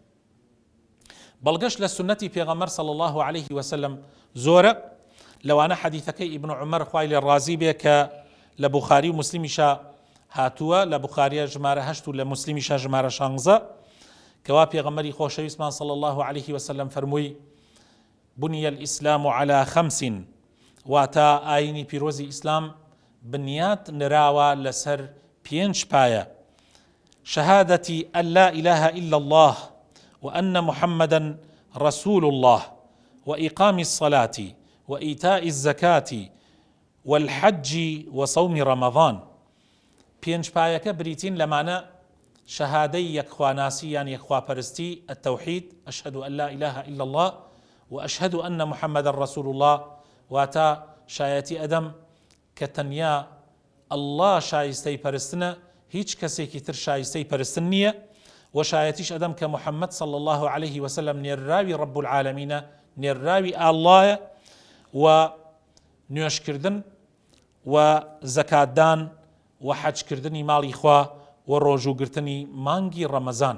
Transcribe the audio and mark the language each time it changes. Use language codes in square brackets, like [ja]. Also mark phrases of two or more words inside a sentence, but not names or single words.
[ckb] بەڵگەشت لە سنەتی پێغەمبەر [ar] صلی الله عليه وسلم [ckb] زۆرە، لەوانە حەدیثەکەی ئیبن عومەر خوای لێ ڕازی بێ کە لە بوخاری و مسلیمیشە هاتووە، لە بوخاریە ژمارە 8 و لە مسلیمیشە ژمارە 16، کەوا پێغەمبەری خۆشەویستمان [ar] صلی الله عليه وسلم [ckb] فەرمووی [ar] بني الإسلام على 5، [ckb] واتە ئاینی پیرۆزی ئیسلام بنیات نراوە لەسەر 5 پایە: [ar] شهادة أن لا إله إلا الله وأن محمدا رسول الله وإقام الصلاة وإيتاء الزكاة والحج وصوم رمضان. [ckb] 5 پایەکە بریتین لەمانە شهادەی یەکخواناسی یان یەکخواپەرستی، التوحید، [ar] أشهد أن لا إله إلا الله وأشهد أن محمدا رسول الله، [ckb] واتا شایەتی ئەدەم کە تەنیا ئەڵڵا شایستەی پەرستنە، هیچ کەسێکی تر شایستەی پەرستن نییە، و شایەتیش ئەدەم کە محەممەد [ar] صلی الله عليه وسلم [ckb] نێرراوی ڕەب العالەمینە، نێرراوی ئاڵڵایە، و نوێشکردن و زەکاتدان و حەجکردنی ماڵی خوا و ڕۆژووگرتنی مانگی ڕەمەزان.